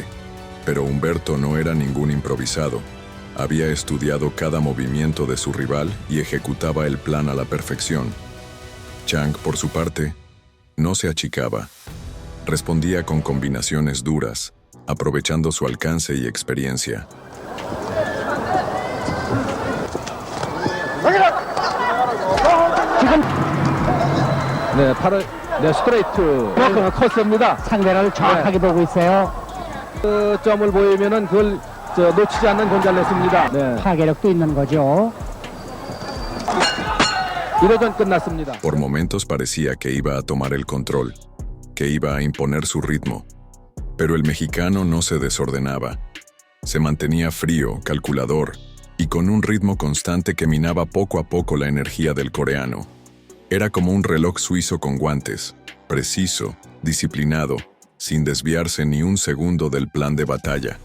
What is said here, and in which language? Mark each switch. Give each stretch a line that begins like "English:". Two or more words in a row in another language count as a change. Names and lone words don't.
Spanish: Pero Humberto no era ningún improvisado. Había estudiado cada movimiento de su rival y ejecutaba el plan a la perfección. Chang, por su parte, no se achicaba. Respondía con combinaciones duras, aprovechando su alcance y experiencia.
Korean: 네, 팔을 스트레이트 컸습니다. 상대를 정확하게 보고 있어요. 그 점을 보이면은 그걸 놓치지 않는 곤잘레스입니다. 네. 파괴력도 있는 거죠. 1회전 끝났습니다.
Spanish: Por momentos parecía que iba a tomar el control, que iba a imponer su ritmo. Pero el mexicano no se desordenaba. Se mantenía frío, calculador, y con un ritmo constante que minaba poco a poco la energía del coreano. Era como un reloj suizo con guantes, preciso, disciplinado, sin desviarse ni un segundo del plan de batalla.